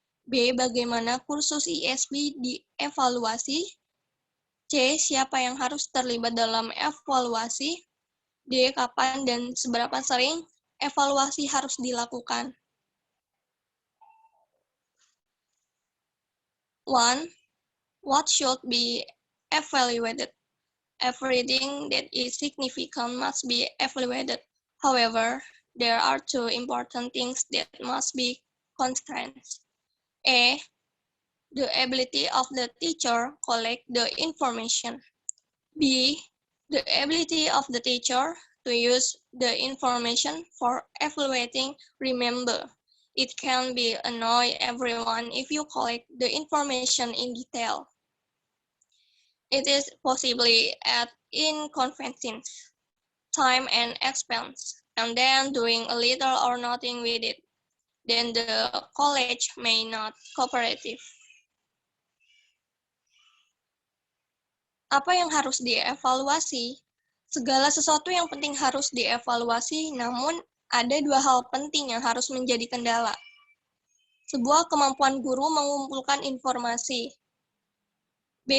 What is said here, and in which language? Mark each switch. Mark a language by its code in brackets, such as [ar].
[id] B. Bagaimana kursus ISP dievaluasi? C. Siapa yang harus terlibat dalam evaluasi? D. Kapan dan seberapa sering evaluasi harus dilakukan? 1. [en] What should be evaluated? Everything that is significant must be evaluated. However, there are 2 important things that must be constrained. A. The ability of the teacher collect the information. B. The ability of the teacher to use the information for evaluating. Remember, it can be annoy everyone if you collect the information in detail. It is possibly at inconvenience, time and expense, and then doing a little or nothing with it. Then the college may not cooperative. [id] Apa yang harus dievaluasi? Segala sesuatu yang penting harus dievaluasi, namun ada 2 hal penting yang harus menjadi kendala. Sebuah kemampuan guru mengumpulkan informasi. B.